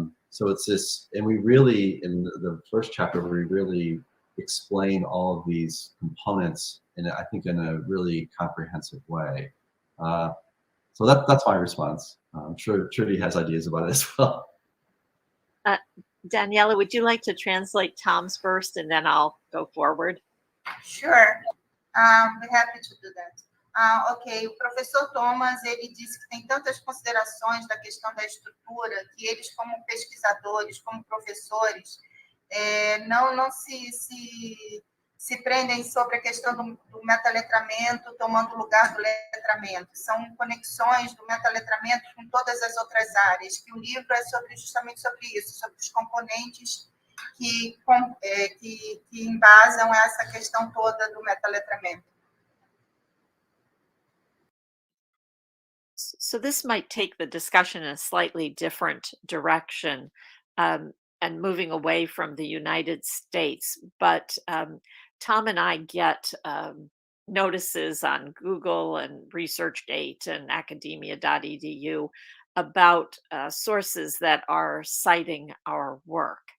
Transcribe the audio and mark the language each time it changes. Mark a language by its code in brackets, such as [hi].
[en] So it's this, and we really, in the first chapter, we really explain all of these components I think in a really comprehensive way. So that's my response. I'm sure Trudy has ideas about it as well. Daniela, would you like to translate Tom's first, and then I'll go forward? Sure, we're happy to do that. [pt] Ok, o professor Thomas, ele disse que tem tantas considerações da questão da estrutura que eles, como pesquisadores, como professores, não se prendem sobre a questão do metaletramento tomando o lugar do letramento. São conexões do metaletramento com todas as outras áreas, que o livro é justamente sobre isso, sobre os componentes que embasam essa questão toda do metaletramento. [en] So this might take the discussion in a slightly different direction and moving away from the United States. But Tom and I get notices on Google and ResearchGate and academia.edu about sources that are citing our work.